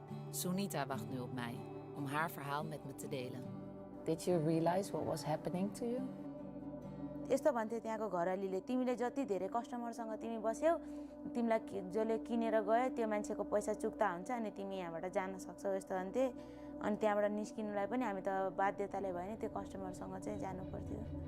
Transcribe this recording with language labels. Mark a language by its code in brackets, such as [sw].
[nl] Sunita wacht nu op mij om haar verhaal met me te delen. [en] Did you realize what was happening to you? [ne] यस्तो भन्थे त्यहाँको घरवालीले, तिमीले जति धेरै कस्टमरसँग तिमी बस्यौ, तिमीलाई जसले किनेर गयो त्यो मान्छेको पैसा चुक्ता हुन्छ अनि तिमी यहाँबाट जान सक्छौ, यस्तो भन्थे। अनि त्यहाँबाट निस्किनुलाई पनि हामी त बाध्यताले भयो नि त्यो कस्टमरसँग चाहिँ जानु पर्थ्यो।